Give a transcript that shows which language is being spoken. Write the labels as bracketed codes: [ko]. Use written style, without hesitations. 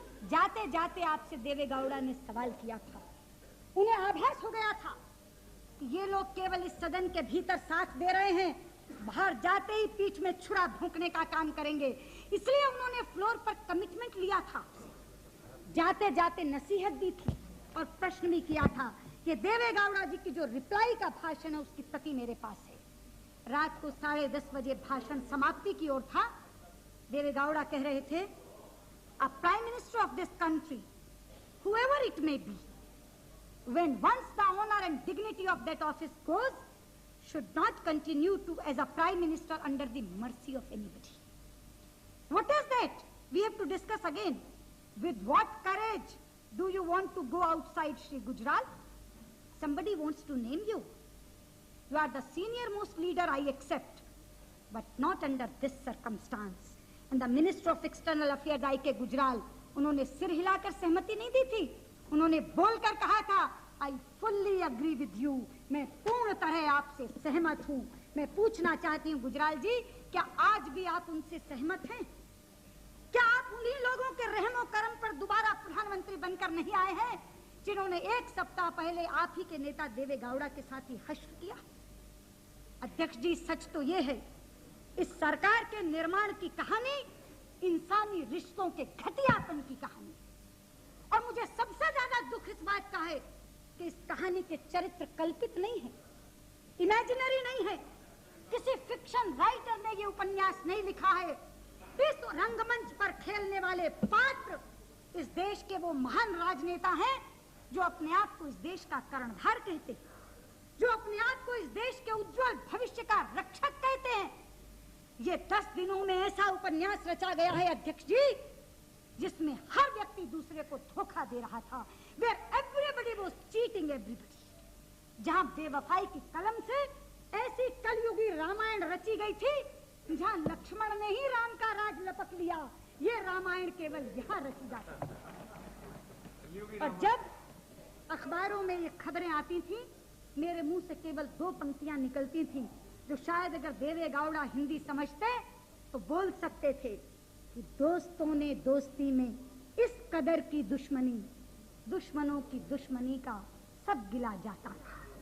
[hi] जाते जाते आपसे देवेगौड़ा ने सवाल किया था, उन्हें आभास हो गया था कि ये लोग केवल इस सदन के भीतर साथ दे रहे हैं, बाहर जाते ही पीठ में छुरा भोंकने का काम करेंगे। इसलिए उन्होंने फ्लोर पर कमिटमेंट लिया था, जाते जाते नसीहत दी थी और प्रश्न भी किया था कि देवेगौड़ा जी की जो रिप्लाई का भाषण है उसकी प्रति मेरे पास है। रात को 10:30 बजे भाषण समाप्ति की ओर था। देवेगौड़ा कह रहे थे, [en] a prime minister of this country, whoever it may be, when once the honor and dignity of that office goes, should not continue to as a prime minister under the mercy of anybody. What is that? We have to discuss again. With what courage do you want to go outside, Shri Gujral? Somebody wants to name you. You are the senior most leader, I accept, but not under this circumstance. And the Minister of External Affairs I.K. [hi] Gujral, उन्होंने सिर हिलाकर सहमति नहीं दी थी। उन्होंने बोलकर कहा था, [en] I fully agree with you. [hi] मैं पूर्ण तरह आपसे सहमत हूँ। मैं पूछना चाहती हूँ गुजराल जी, क्या आज भी आप उनसे सहमत हैं? क्या आप उन्हीं लोगों के रहमो करम पर दोबारा प्रधानमंत्री बनकर नहीं आए हैं जिन्होंने एक सप्ताह पहले आप ही के नेता देवेगौड़ा के साथ ही हश्र किया? अध्यक्ष जी, सच तो ये है, इस सरकार के निर्माण की कहानी इंसानी रिश्तों के घटियापन की कहानी। और मुझे सबसे ज्यादा दुख इस बात का है कि इस कहानी के चरित्र कल्पित नहीं है, इमेजिनरी नहीं है। किसी फिक्शन राइटर ने ये उपन्यास नहीं लिखा है। इस रंगमंच पर खेलने वाले पात्र इस देश के वो महान राजनेता हैं जो अपने आप को इस देश का कर्णधार कहते हैं, जो अपने आप को इस देश के उज्जवल भविष्य का रक्षक कहते हैं। ये 10 दिनों में ऐसा उपन्यास रचा गया है अध्यक्ष जी, जिसमें हर व्यक्ति दूसरे को धोखा दे रहा था। [en] Where everybody was cheating everybody. [hi] जहां बेवफाई की कलम से ऐसी कलयुगी रामायण रची गई थी, जहां लक्ष्मण ने ही राम का राज लपक लिया। ये रामायण केवल यहाँ रची जाती है। और अखबारों में ये खबरें आती थी, मेरे मुंह से केवल 2 पंक्तियां निकलती थीं, जो शायद अगर देवे गौड़ा हिंदी समझते तो बोल सकते थे कि दोस्तों ने दोस्ती में इस कदर की दुश्मनी, दुश्मनों की दुश्मनी का सब गिला जाता रहा।